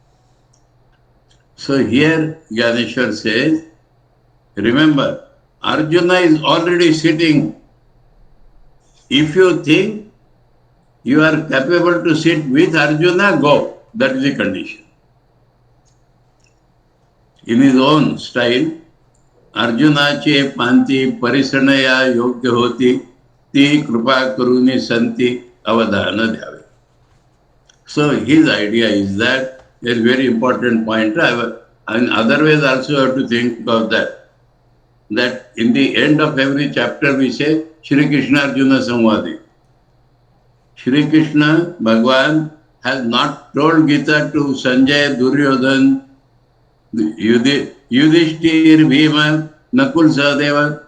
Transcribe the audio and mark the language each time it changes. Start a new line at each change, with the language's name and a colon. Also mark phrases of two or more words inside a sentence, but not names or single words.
English: So here Gyaneshwar says, remember, Arjuna is already sitting. If you think you are capable to sit with Arjuna, go. That is the condition. In his own style,
Marathi: अर्जुनाचे पंती परिसणया योग्य होती ती कृपा करुनी संती अवधान द्यावे.
English: So his idea is that a very important point. And other ways also have to think of that. That in the end of every chapter we say
Sanskrit: श्री कृष्ण अर्जुन संवादे.
English: Shri Krishna Bhagavan has not told Gita to Sanjay, Duryodhan, Yudhishthir, Bhima, Nakul, Sahadeva.